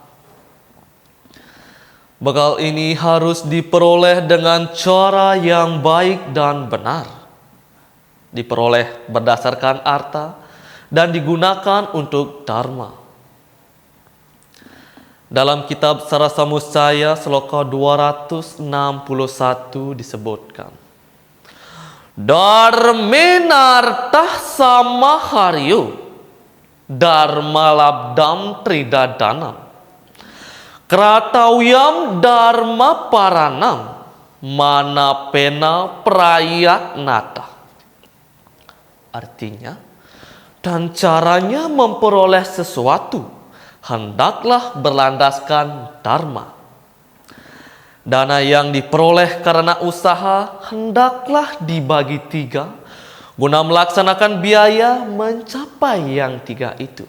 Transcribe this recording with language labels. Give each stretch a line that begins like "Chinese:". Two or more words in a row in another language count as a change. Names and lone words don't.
Indonesian: Bekal ini harus diperoleh dengan cara yang baik dan benar. Diperoleh berdasarkan arta dan digunakan untuk dharma. Dalam kitab Sarasamuscaya Sloka 261 disebutkan,
Sanskrit: धर्मेणार्थः समाहार्यो, धर्म लब्धं त्रिधा धनम्, कर्तव्यं धर्म परमं, मानवेन प्रयत्नतः.
Indonesian: Artinya, dan caranya memperoleh sesuatu hendaklah berlandaskan dharma. Dana yang diperoleh karena usaha hendaklah dibagi 3 guna melaksanakan biaya mencapai yang 3 itu.